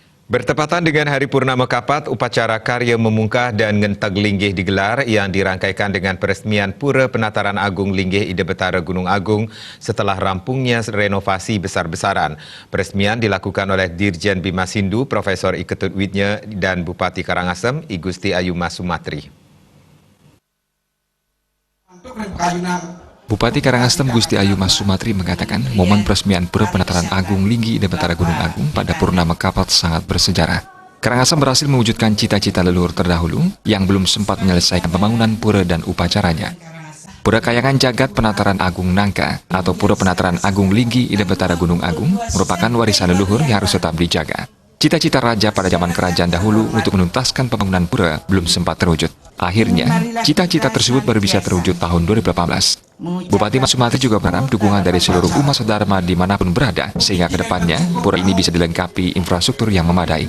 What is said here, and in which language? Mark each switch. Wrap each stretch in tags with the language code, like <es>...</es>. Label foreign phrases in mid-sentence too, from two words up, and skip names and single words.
<id>Bertepatan dengan Hari Purnama Kapat, upacara Karya Memungkah dan Ngenteg Linggih digelar yang dirangkaikan dengan peresmian Pura Penataran Agung Linggih Ida Betara Gunung Agung setelah rampungnya renovasi besar-besaran. Peresmian dilakukan oleh Dirjen Bima Sindu, Profesor Iketut Widnya dan Bupati Karangasem, I Gusti Ayu Mas Sumatri. Bupati Karangasem Gusti Ayu Mas Sumatri mengatakan momen peresmian Pura Penataran Agung Linggih Ida Betara Gunung Agung pada Purnama Kapat sangat bersejarah. Karangasem berhasil mewujudkan cita-cita leluhur terdahulu yang belum sempat menyelesaikan pembangunan pura dan upacaranya. Pura Kayangan Jagat Penataran Agung Nangka atau Pura Penataran Agung Linggih Ida Betara Gunung Agung merupakan warisan leluhur yang harus tetap dijaga. Cita-cita raja pada zaman kerajaan dahulu untuk menuntaskan pembangunan pura belum sempat terwujud. Akhirnya, cita-cita tersebut baru bisa terwujud tahun 2018. Bupati Mas Sumatri juga berharap dukungan dari seluruh umat sedharma dimanapun berada, sehingga kedepannya pura ini bisa dilengkapi infrastruktur yang memadai.</id>